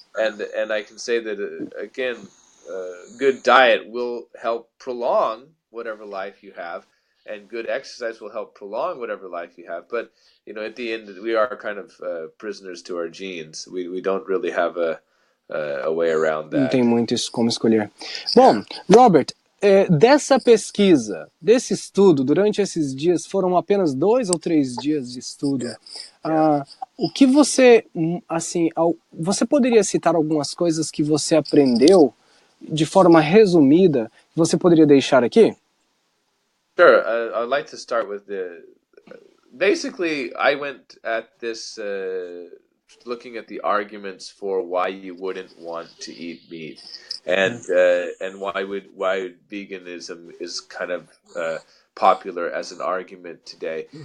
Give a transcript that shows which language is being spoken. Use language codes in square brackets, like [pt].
[en] And I can say that again, good diet will help prolong whatever life you have, and good exercise will help prolong whatever life you have. But at the end, we are kind of prisoners to our genes. We don't really have a way around [pt] Não tem muito como escolher. Bom, Robert, dessa pesquisa, desse estudo, durante esses dias, foram apenas 2 ou 3 dias de estudo. O que você, assim, você poderia citar algumas coisas que você aprendeu de forma resumida, que você poderia deixar aqui? [en] Sure. I'd like to start with basically, I went at this looking at the arguments for why you wouldn't want to eat meat, and why veganism is kind of popular as an argument today.